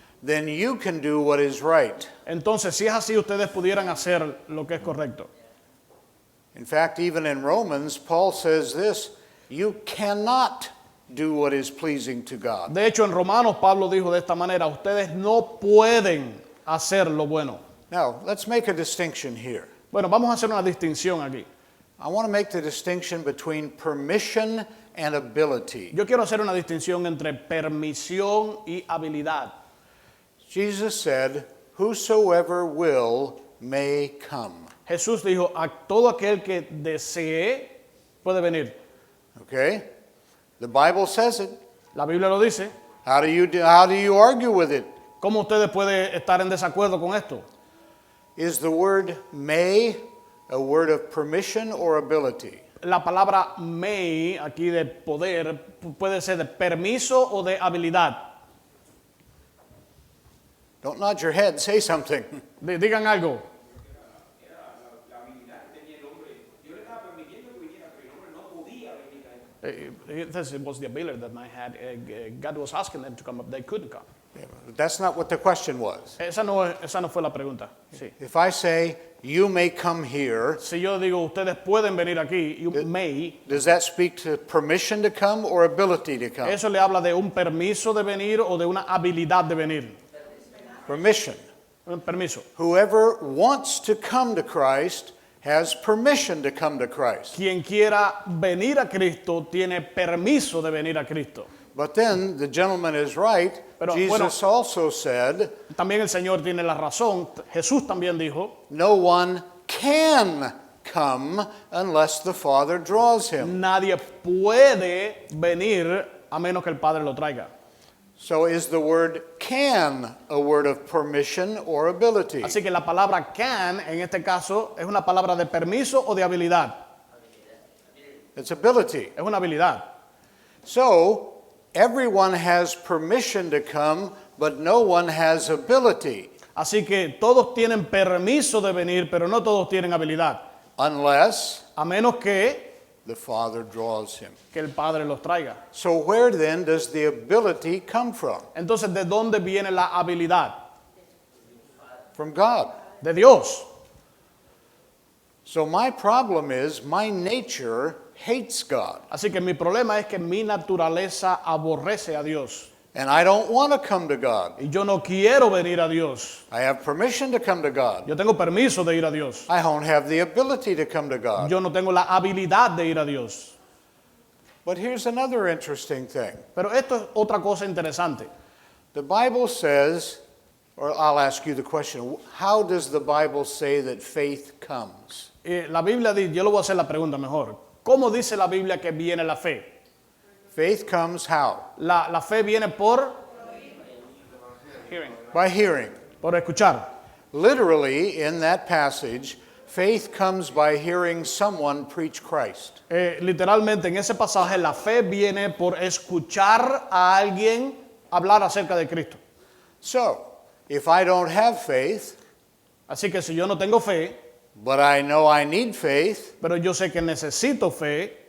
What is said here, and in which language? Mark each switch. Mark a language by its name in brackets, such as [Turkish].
[English] Then you can do what is right. [Spanish] Entonces, si es así, ustedes pudieran hacer lo que es correcto. [English] In fact, even in Romans, Paul says this, you cannot do what is pleasing to God. [Spanish] De hecho, en Romanos, Pablo dijo de esta manera, ustedes no pueden hacer lo bueno. [English] Now, let's make a distinction here. [Spanish] Bueno, vamos a hacer una distinción aquí. [English] I want to make the distinction between permission and ability. [Spanish] Yo quiero hacer una distinción entre permisión y habilidad. [English] Jesus said, whosoever will may come. [Spanish] Jesús dijo, a todo aquel que desee puede venir. [English] Okay? The Bible says it. [Spanish] La Biblia lo dice. [English] How do you argue with it? [Spanish] ¿Cómo ustedes pueden estar en desacuerdo con esto? [English] Is the word may a word of permission or ability? [Spanish] La palabra may, aquí de poder, puede ser de permiso o de habilidad. [English] Don't nod your head, say something. [Spanish] Digan algo. La habilidad que tenía el hombre. Yo le estaba permitiendo que viniera, pero el hombre no podía venir a él. [English] It was the ability that man had. God was asking them to come up. They couldn't come. That's not what the question was. [Spanish] Esa no fue la pregunta. Sí. [English] If I say, you may come here, [Spanish] Si yo digo, ustedes pueden venir aquí, [English] you may, does that speak to permission to come or ability to come? [Spanish] eso le habla de un permiso de venir o de una habilidad de venir. [English] Permission. [Spanish] Un permiso. [English] Whoever wants to come to Christ has permission to come to Christ. [Spanish] Quien quiera venir a Cristo tiene permiso de venir a Cristo. [English] But then the gentleman is right. [Spanish] Pero, [English] Jesus also said, [Spanish] También el Señor tiene la razón. Jesús también dijo, [English] no one can come unless the Father draws him. [Spanish] nadie puede venir a menos que el Padre lo traiga. [English] So is the word can a word of permission or ability? [Spanish] Así que la palabra can, en este caso, es una palabra de permiso o de habilidad. [English] It's ability. [Spanish] Es una habilidad. [English] So everyone has permission to come, but no one has ability. [Spanish] Así que todos tienen permiso de venir, pero no todos tienen habilidad. [English] Unless [Spanish] A menos que [English] the Father draws him. [Spanish] el Padre los traiga. [English] So where then does the ability come from? [Spanish] Entonces, ¿de dónde viene la habilidad? [English] From God. [Spanish] De Dios. [English] So my problem is my nature hates God. [Spanish] Así que mi problema es que mi naturaleza aborrece a Dios. [English] And I don't want to come to God. [Spanish] Y yo no quiero venir a Dios. [English] I have permission to come to God. [Spanish] Yo tengo permiso de ir a Dios. [English] I don't have the ability to come to God. [Spanish] Yo no tengo la habilidad de ir a Dios. [English] But here's another interesting thing. [Spanish] Pero esto es otra cosa interesante. [English] The Bible says, or I'll ask you the question, how does the Bible say that faith comes? [Spanish] La Biblia dice, yo le voy a hacer la pregunta mejor. ¿Cómo dice la Biblia que viene la fe? [English] Faith comes how? [Spanish] La fe viene por hearing, [English] By hearing. [Spanish] por escuchar. [English] Literally, in that passage, Faith comes by hearing someone preach Christ. [Spanish] Literalmente en ese pasaje la fe viene por escuchar a alguien hablar acerca de Cristo. [English] So, if I don't have faith, [Spanish] Así que si yo no tengo fe, [English] but I know I need faith, [Spanish] pero yo sé que necesito fe,